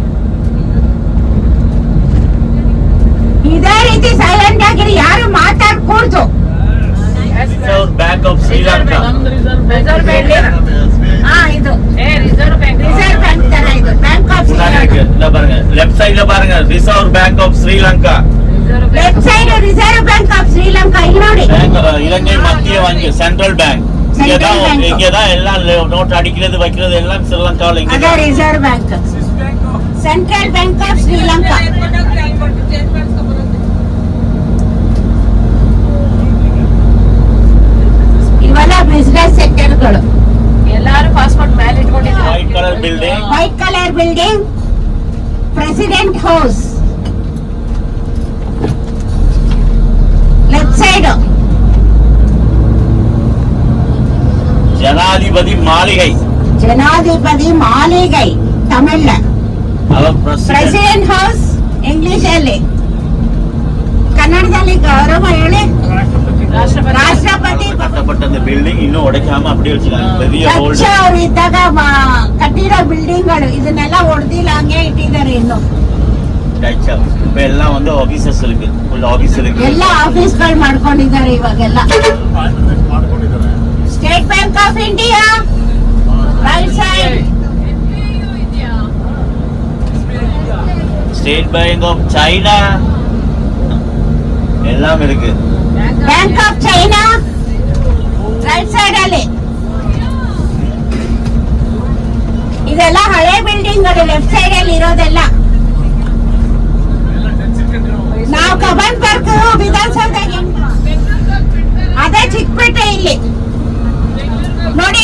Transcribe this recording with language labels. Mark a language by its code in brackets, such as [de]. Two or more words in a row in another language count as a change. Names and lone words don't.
[kn] ಇದೇ ರೀತಿ ಸೈಲೆಂಟ್ ಆಗಿರಿ, ಯಾರು ಮಾತಾಡ್ಕೂಡ್ದು. ರಿಸರ್ವ್ ಬ್ಯಾಂಕ್ ಆಫ್ ಶ್ರೀಲಂಕಾ. ರಿಸರ್ವ್ ಬ್ಯಾಂಕ್ ತರ ಇದು, ಬ್ಯಾಂಕ್ ಆಫ್ ಶ್ರೀಲಂಕಾ. [ta] பாருங்க [en] left side [ta] பாருங்க ரிசர்வ் பேங்க் ஆஃப் ஸ்ரீலங்கா. [en] left side [kn] ರಿಸರ್ವ್ ಬ್ಯಾಂಕ್ ಆಫ್ ಶ್ರೀಲಂಕಾ. ಇಲ್ಲಿ ನೋಡಿ [ta] இலங்கை மத்திய வங்கி, [en] central bank. [ta] இங்கதான் எல்லாம் நோட் அடிக்கிறது வைக்கிறது எல்லாம் ஸ்ரீலங்காவில். இங்க [kn] ರಿಸರ್ವ್ ಬ್ಯಾಂಕ್, ಸೆಂಟ್ರಲ್ ಬ್ಯಾಂಕ್ ಆಫ್ ಶ್ರೀಲಂಕಾ. ಇವೆಲ್ಲ [en] business sectors. [kn] ಎಲ್ಲಾರು ಪಾಸ್ಪೋರ್ಟ್ ಮೇಲೆ ಇಟ್ಕೊಂಡಿದ್ದಾರೆ. [en] white colour building, white colour building, president house. left side [ta] ஜனாதிபதி மாளிகை. ஜனாதிபதி மாளிகை [kn] ತಮಿಳ್. [ta] அவர் [en] president house [kn] ಇಂಗ್ಲಿಷ್ ಅಲ್ಲಿ, ಕನ್ನಡದಲ್ಲಿ ಗೌರವ ಹೇಳಿ ರಾಷ್ಟ್ರಪತಿ. [ta] கட்டப்பட்ட அந்த பில்டிங் இன்னும் உடைக்காம அப்படியே வச்சிருக்காங்க. பெரிய [kn] ಚರ್ಚ್ ಅವರು ಇದ್ದಾಗ ಕಟ್ಟಿರೋ ಬಿಲ್ಡಿಂಗ್ಗಳು, ಇದನ್ನೆಲ್ಲ ಹೊಡೆದಿಲ್ಲ, ಹಂಗೆ ಇಟ್ಟಿದ್ದಾರೆ. ಇನ್ನು [ta] இப்ப எல்லாம் வந்து ஆபீಸஸ் இருக்கு, [en] full office [ta] இருக்கு. [kn] ಎಲ್ಲ ಆಫೀಸ್ಗಳು ಮಾಡ್ಕೊಂಡಿದ್ದಾರೆ ಇವಾಗೆಲ್ಲ. ಸ್ಟೇಟ್ ಬ್ಯಾಂಕ್ ಆಫ್ ಇಂಡಿಯಾ [en] right side, [ta] ஸ்டேட் பேங்க் ஆஃப் சைனா எல்லாம் இருக்கு. [kn] ಬ್ಯಾಂಕ್ ಆಫ್ ಚೈನಾ [en] right side [kn] ಅಲ್ಲಿ. ಇದೆಲ್ಲ ಹಳೆ ಬಿಲ್ಡಿಂಗ್ ಗಳು [en] left side [kn] ಅಲ್ಲಿ ಇರೋದೆಲ್ಲ. ನಾವು ಕಬ್ಬನ್ ಪಾರ್ಕ್ ವಿಧಾನಸೌಧಗೆ ಅದೇ ಚಿಕ್ಕಪೇಟೆ ಇಲ್ಲಿ ನೋಡಿ.